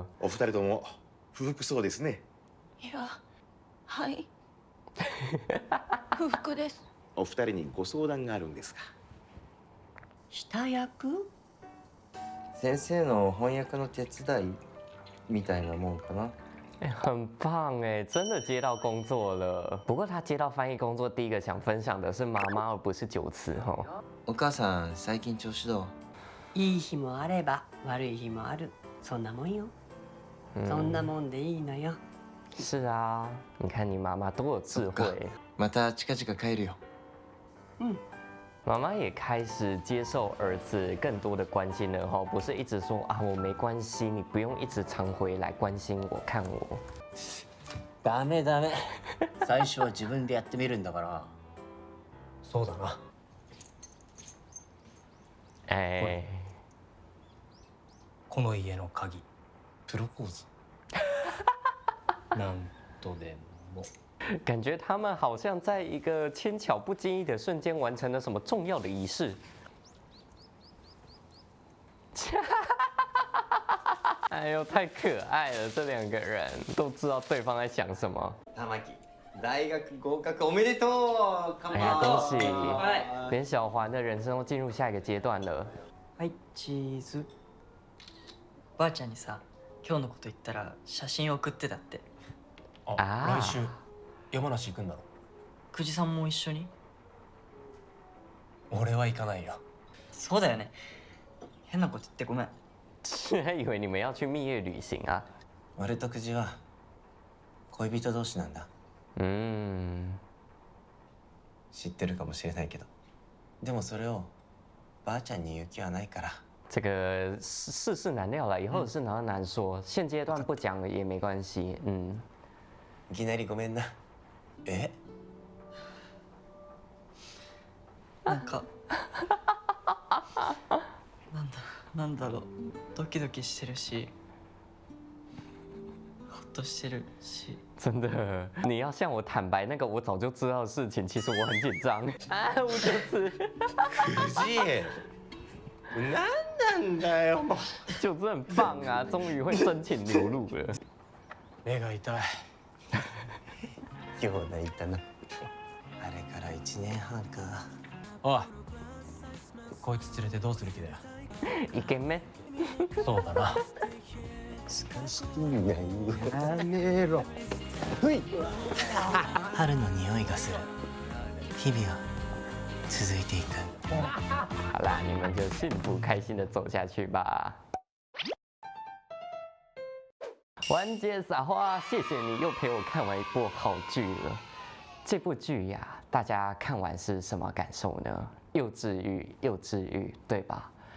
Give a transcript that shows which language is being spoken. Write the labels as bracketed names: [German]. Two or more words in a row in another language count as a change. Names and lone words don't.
[Japanese] お二人とも不服そうですね。いや、はい。不服です。お二人にご相談があるんですが。下役？先生の翻訳の手伝いみたいなもんかな。 [Chinese] 很棒哎，真的接到工作了。不过他接到翻译工作，第一个想分享的是妈妈，而不是九次哈。 [Japanese] お母さん最近調子どう？いい日もあれば悪い日もある。そんなもんよ。そんなもんでいいのよ。 [Chinese] 是啊，你看你妈妈多有智慧。 [Japanese] また近々帰るよ。 [Chinese] 妈妈也开始接受儿子更多的关心了哈，不是一直说啊我没关系，你不用一直常回来关心我看我。 [Japanese] ダメダメ。最初は自分でやってみるんだから。そうだな。哎，この家の鍵。プロポーズ。なんとでも。 [Chinese] 感觉他们好像在一个轻巧不经意的瞬间完成了什么重要的仪式。哎呦，太可爱了！这两个人都知道对方在想什么。 [Japanese] 玉木、大学合格おめでとう。 [Chinese] 哎呀，恭喜！连小环的人生都进入下一个阶段了。 [Japanese] はい、チーズ。ばあちゃんにさ、今日のこと言ったら写真送ってたって。来週山梨行くんだろ。久慈さんも一緒に？俺は行かないよ。そうだよね。変なこと言ってごめん。 [Chinese] 还以为你们要去蜜月旅行啊。 [Japanese] 俺と久慈は恋人同士なんだ。知ってるかもしれないけど。でもそれをばあちゃんに言う気はないから。 [Chinese] 这个世事难料了，以后的事难说，现阶段不讲也没关系。 [Japanese] いきなりごめんな。なんかなんだろう、ドキドキしてるし、ほっとしてるし。 [Chinese] 真的，你要向我坦白那个我早就知道的事情，其实我很紧张。啊，我就是。 [Japanese] 久慈、何なんだよもう。 [Chinese] 九子很棒啊，终于会真情流露了。 [Japanese] 目が痛い。よう泣いたな。あれから1年半か。おい、こいつ連れてどうする気だよ。一軒目。そうだな。少しいない。やめろ。ふい。春の匂いがする。日々は続いていく。 [Chinese] 好啦，你们就幸福开心的走下去吧。完结撒花，谢谢你又陪我看完一部好剧了。这部剧呀，大家看完是什么感受呢？又治愈又治愈，对吧？